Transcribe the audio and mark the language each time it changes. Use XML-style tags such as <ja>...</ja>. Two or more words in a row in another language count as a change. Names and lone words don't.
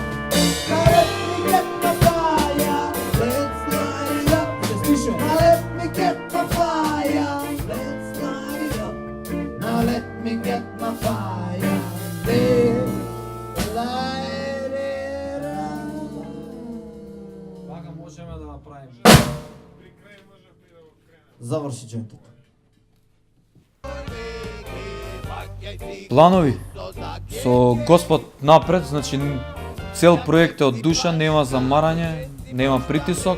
<en>Now let me get my fire. Let's light it up. Suspicion. Now let me get my fire. Let's light it up. Now let me get my fire. Let's light it up.</en> <mk>Вака можеме да направиме.</mk> <bg>Завърши джойнтът.</bg> <mk>Планови со Господ напред, значи цел проект е од душа, нема замарање, нема притисок.</mk>